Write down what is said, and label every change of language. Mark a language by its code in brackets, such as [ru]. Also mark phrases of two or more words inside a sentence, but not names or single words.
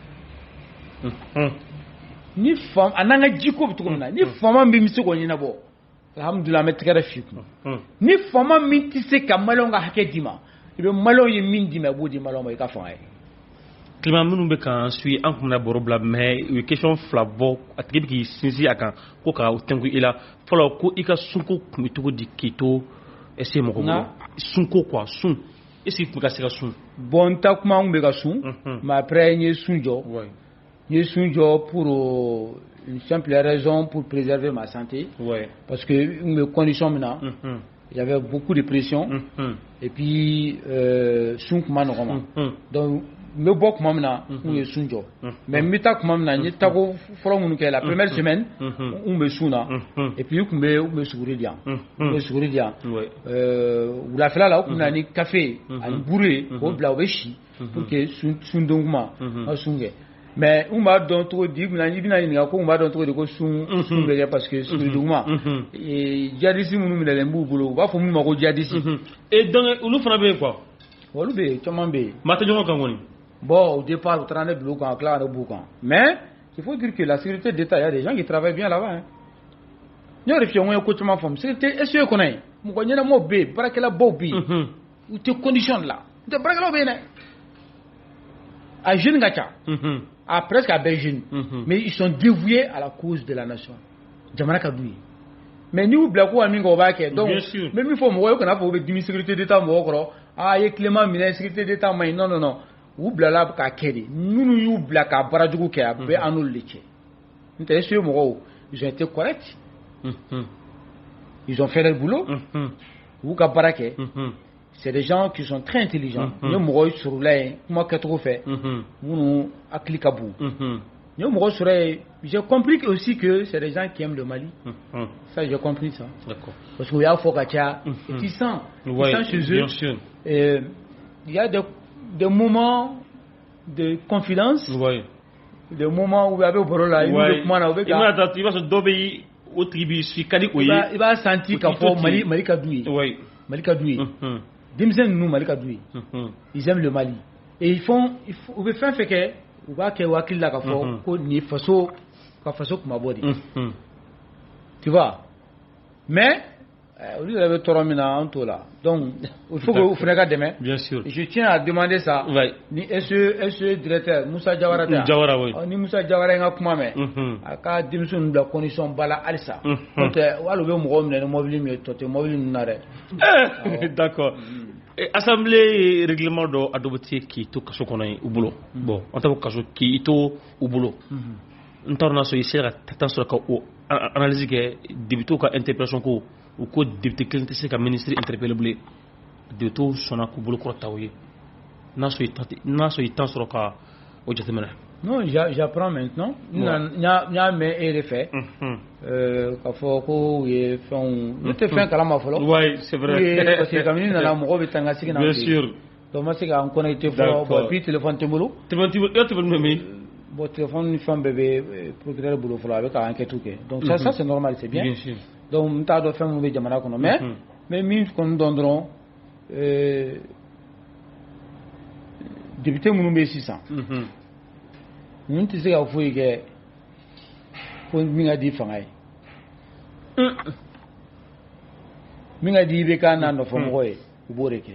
[bm] Ni fam a n'an ka jiko bɛ cogo min na ni faama min bɛ se k'o ɲɛnabɔ alhamdulilah an bɛ tɛgɛ dɛ fi kun ni faama min tɛ se ka maliyɛnw ka hakɛ d'i ma i bɛ maliyɛnw ye min d'i ma i b'o di maliyɛnw ma i ka fanga ye. Climat minnu bɛ k'an suit an kun bɛna baro bila mais u ye question fila bɔ a tigi bɛ k'i sinsin a kan ko ka tɛnku i la fɔlɔ ko i ka sunko kun bɛ cogo di k'i to [fr] est-ce que [bm] mɔgɔ bolo sunko quoi sun [fr] est-ce que [bm] i tun bɛ ka se ka sun. Bon n ta kuma n kun bɛ ka sun [fr] mais après [bm] n ye sun jɔ. N ye sun jɔ [fr] pour une simple raison pour préserver ma santé. Ouais. Parce que mes conditions maintenant, il y avait beaucoup de pression. Et puis [bm] sun kuma nɔgɔ ma. Donc n bɛ bɔ kuma min na n ye sun jɔ. Mais n bɛ taa kuma min na n ye tako fɔlɔ minnu kɛ [fr] la première semaine [bm] n bɛ sun na. [fr] Et puis [bm] n kun bɛ suguri di yan. N bɛ suguri di yan. Wulafɛla la u kun bɛ na ni café ani buru ye k'o bila u bɛ si [fr] pour que [bm] sundon kuma n ka sun kɛ. Mais n b'a dɔn cogo di i bɛna ɲininka ko n b'a dɔn cogo di ko sun bɛ kɛ [fr] parce que [bm] suguduguma djihadiste minnu minɛlen b'u bolo u b'a fɔ minnu ma ko djihadiste. [fr] Et donc [bm] olu fana bɛ yen quoi. Olu bɛ yen caman bɛ yen. maa tɛ ɲɔgɔn kan kɔni. [fr] Bon au départ [bm] u taara ne bila u kan ka tila ka ne b'u kan [fr] mais il faut dire que la sécurité d'État il y a des gens qui travaillent bien là-bas hein. [bm] N y'o de f'i ye n ko ye ko caman faamu sécurité SE kɔnɔ yen mɔgɔ ɲɛnamaw bɛ yen baarakɛlabaw bɛ yen u tɛ [fr] condition de la [bm] n tɛ baarakɛlaw bɛ yen dɛ a jeune ka ca. [fr] Presque à Belgique, mais ils sont dévoués à la cause de la nation. [bm] Jamana ka d'u ye. Mais ni u bila ko min ko b'a kɛ [fr] donc même il faut [bm] mɔgɔ ye kana fɔ u bɛ dimi [fr] sécurité d'État [bm] mɔgɔ kɔrɔ ye Clément minɛ [fr] sécurité d'État [bm] ma ɲi non u bilala k'a kɛ de minnu y'u bila ka baara jugu kɛ a bɛɛ an n'olu de cɛ n tɛ SE mɔgɔw [fr] ils ont été corrects ils ont fait leur boulot [bm] u ka baara kɛ. [fr] C'est des gens qui sont très intelligents. [bm] Ni mɔgɔ surula yen kuma kɛcogo fɛ minnu hakili ka bon. Ni mɔgɔ sɔrɔ yen [fr] j'ai compris aussi que c'est des gens qui aiment le Mali. Ça j'ai compris ça. D'accord. Parce que [bm] u y'a fɔ ka caya. [fr] Ils sentent chez eux. Il y a des moments de confidence. Des moments où [bm] a bɛ baro la i bɛ kuma na u bɛ ka. I b'a sɔrɔ dɔw bɛ o tigi b'i suit ka di o ye. I b'a senti k'a fɔ Mali ka d'u ye. Mali ka d'u ye. Denmisɛnnin ninnu Mali ka d'u ye. [fr] Ils aiment le Mali et [bm] u bɛ fɛn fɛn kɛ u b'a kɛ u hakili la k'a fɔ ko nin ye faso ka faso kumabɔ de. [fr] Tu vois mais [bm] olu yɛrɛ bɛ tɔɔrɔ min na an t'o la donc [fr] il faut que [bm] u fana ka dɛmɛ. [fr] Bien sûr. Je tiens à demander ça. [bm] Ni SE directeur Musa Jawara tɛ yan. Ni Musa Jawara ye n ka kuma mɛn a ka denmisɛnninw bila condition ba la halisa. N'o tɛ hali u bɛ mɔgɔw minɛ ni mobili min ye tɔ tɛ mobili ninnu na dɛ. [fr] D'accord. [bm] Assemblée règlement dɔ adopté k'i to kaso kɔnɔ yen u bolo. Bon an t'a fɔ kaso k'i to u bolo. N t'a dɔn n'a sɔrɔ i sera ka temps sɔrɔ ka o analyse kɛ députés ka interpellation ko u ko député kelen tɛ se ka ministre interpeller bilen députés sɔnna k'u bolo kɔrɔta o ye n'a sɔrɔ i temps sɔrɔ ka o jateminɛ. [fr] Non, j'apprends maintenant. [bm] Nya mais RFA. K'a fɔ ko ye fɛnw ne tɛ fɛn kalama fɔlɔ. [fr] Oui, c'est vrai. Parce que comme [bm] ni nana mɔgɔ bɛ taa n ka sigi na. [fr] Bien sûr. [bm] Donc ma se ka n connecter fɔlɔ, [fr] bon puis [bm] téléphone tɛ n bolo. Téléphone min. Bon téléphone ni fɛn bɛɛ bɛ procureur bolo fɔlɔ, a bɛ ka enquête kɛ. [fr] Donc ça c'est normal, c'est bien. Bien sûr. [bm] Donc n t'a dɔn fɛn minnu bɛ jamana kɔnɔ, mais min kɔni dɔn dɔrɔn député minnu bɛ sisan. Ninnu tɛ se ka foyi kɛ ko min ka di fanga ye. Min ka di IBK n'a nɔfɛmɔgɔ ye, u b'o de kɛ.